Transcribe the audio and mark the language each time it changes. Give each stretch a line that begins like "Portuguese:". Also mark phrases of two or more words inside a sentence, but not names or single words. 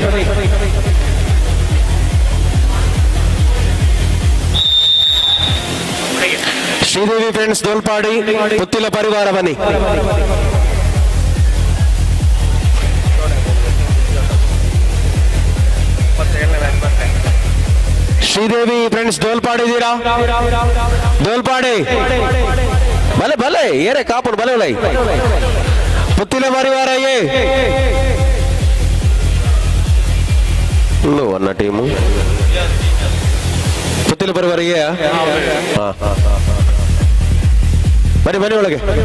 Kannada: ಶ್ರೀದೇವಿ ಫ್ರೆಂಡ್ಸ್ ದೋಲ್ಪಾಡಿ ಪುತ್ತಿಲ ಪರಿವಾರ, ಬನ್ನಿ. ಶ್ರೀದೇವಿ ಫ್ರೆಂಡ್ಸ್ ದೋಲ್ಪಾಡಿ ಇದ್ದೀರಾ?
Tulu: ದೋಲ್ಪಾಡಿ ಭಲೆ ಭಲೆ ಏರೆ ಕಾಪುಡು ಭಲೆ ಒಲೈ ಪುತ್ತಿಲ ಪರಿವಾರ ಏ ಅನ್ನ ಟೀಮು ಪುತ್ತಿಲ ಪರಿವಾರ ಏ.
Kannada: ಬನ್ನಿ ಬನ್ನಿ ಒಳಗೆ.